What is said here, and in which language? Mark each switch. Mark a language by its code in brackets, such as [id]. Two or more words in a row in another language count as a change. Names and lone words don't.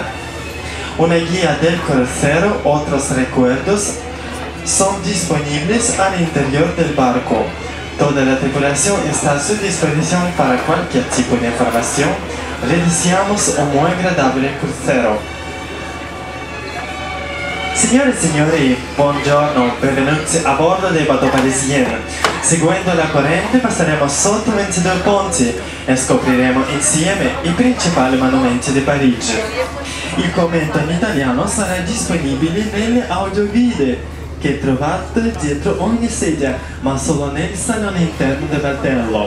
[es] Una guía del crucero, otros recuerdos son disponibles al interior del barco. Toda la tripulación está a su disposición para cualquier tipo de información. Le deseamos un muy agradable crucero. [it] Signore e signori, buongiorno, benvenuti a bordo del Bateau Parisien. Seguendo la corrente passeremo sotto 22 ponti e scopriremo insieme i principali monumenti di Parigi. Il commento in italiano sarà disponibile nelle audioguide che trovate dietro ogni sedia, ma solo nel salone interno del battello.